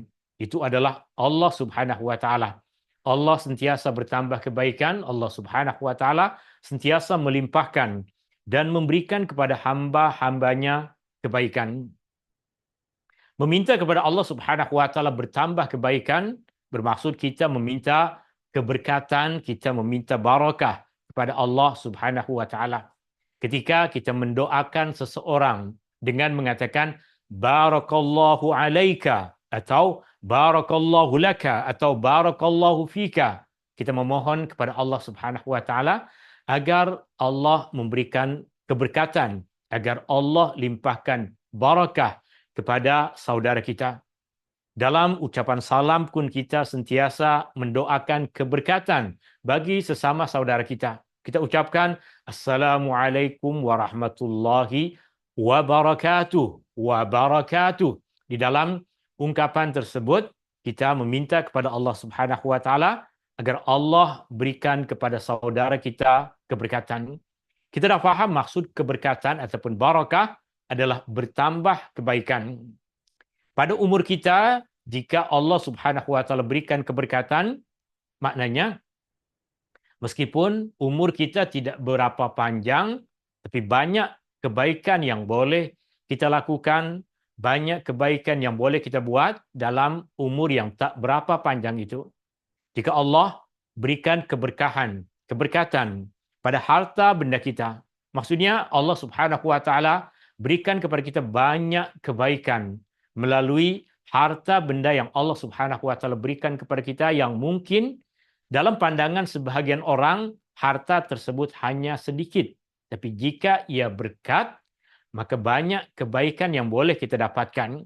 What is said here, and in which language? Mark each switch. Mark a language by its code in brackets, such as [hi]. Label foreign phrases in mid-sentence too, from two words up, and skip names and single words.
[ms] Itu adalah Allah [ar] سبحانه وتعالى. [ms] Allah sentiasa bertambah kebaikan, Allah [ar] سبحانه وتعالى [ms] sentiasa melimpahkan dan memberikan kepada hamba-hambanya kebaikan. Meminta kepada Allah [ar] سبحانه وتعالى [ms] bertambah kebaikan bermaksud kita meminta keberkatan, kita meminta barakah kepada Allah [ar] سبحانه وتعالى. [ms] Ketika kita mendoakan seseorang dengan mengatakan [ar] بارك الله عليك [ms] atau [ar] بارك الله لك [ms] atau [ar] بارك الله فيك, [ms] kita memohon kepada Allah [ar] سبحانه وتعالى [ms] agar Allah memberikan keberkatan, agar Allah limpahkan barakah kepada saudara kita. Dalam ucapan salam pun kita sentiasa mendoakan keberkatan bagi sesama saudara kita. Kita ucapkan [ar] السلام عليكم ورحمة الله وبركاته. [ms] Wabarakatuh. Di dalam ungkapan tersebut, kita meminta kepada Allah [ar] سبحانه وتعالى [ms] agar Allah berikan kepada saudara kita keberkatan. Kita dah faham maksud keberkatan ataupun barakah adalah bertambah kebaikan. Pada umur kita, jika Allah [ar] سبحانه وتعالى [ms] berikan keberkatan, maknanya meskipun umur kita tidak berapa panjang, tapi banyak kebaikan yang boleh kita lakukan, banyak kebaikan yang boleh kita buat dalam umur yang tak berapa panjang itu. Jika Allah berikan keberkahan, keberkatan pada harta benda kita, maksudnya Allah [ar] سبحانه وتعالى [ms] berikan kepada kita banyak kebaikan melalui harta benda yang Allah [ar] سبحانه وتعالى [ms] berikan kepada kita, yang mungkin dalam pandangan sebahagian orang harta tersebut hanya sedikit, tapi jika ia berkat, maka banyak kebaikan yang boleh kita dapatkan.